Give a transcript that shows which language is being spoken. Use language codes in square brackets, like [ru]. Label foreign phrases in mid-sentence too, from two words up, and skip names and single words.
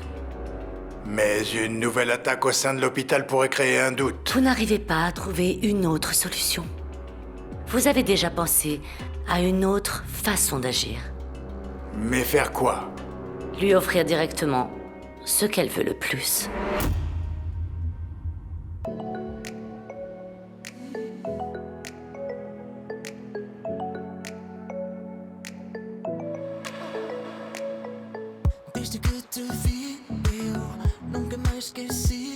[fr] Mais une nouvelle attaque au sein de l'hôpital pourrait créer un doute. Vous n'arrivez pas à trouver une autre solution. Vous avez déjà pensé à une autre façon d'agir. Mais faire quoi? Lui offrir directement ce qu'elle veut le plus. [pt] Desde que te vi, eu nunca mais esqueci.